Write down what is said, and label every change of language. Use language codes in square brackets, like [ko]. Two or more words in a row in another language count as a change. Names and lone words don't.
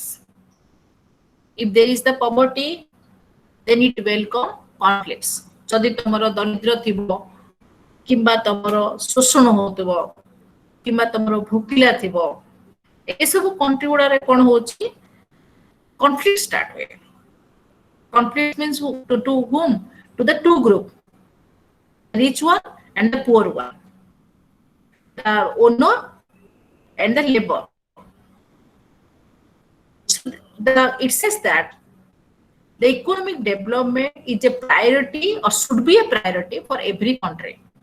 [en] If there is the poverty, then it welcome conflicts. [or] ଜଦି ତମରୋ ଦରିଦ୍ର ଥିବୋ କିମ୍ବା ତମରୋ ଶୋଷଣ ହୋତବୋ କିମ୍ବା ତମରୋ ଭୁଖିଲା ଥିବୋ ଏ ସବ କଣ୍ଟ୍ରି ଗୁଡା ରେ କୋନ ହୋଚି [en] conflict start with. Conflict means to whom? To the two group, rich one and the poor one, the owner and the labor. So it says that the economic development is a priority or should be a priority for every country.